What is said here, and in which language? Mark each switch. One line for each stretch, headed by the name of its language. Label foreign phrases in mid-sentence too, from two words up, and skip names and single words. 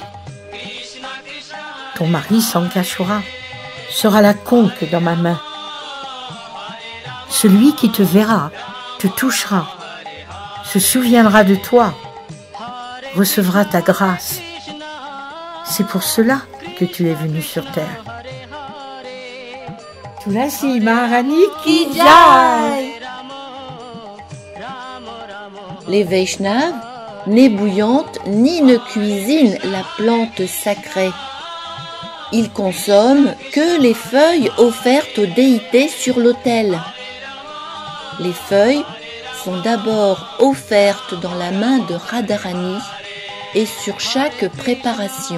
French: Ton mari Sankashura sera la conque dans ma main. Celui qui te verra, te touchera, se souviendra de toi, recevra ta grâce. C'est pour cela que tu es venu sur terre.
Hindi: तुलसी महारानी की जय.
French: Les Vaishnavas, ni bouillantes, ni ne cuisinent la plante sacrée. Ils consomment que les feuilles offertes aux déités sur l'autel. Les feuilles sont d'abord offertes dans la main de Radharani et sur chaque préparation.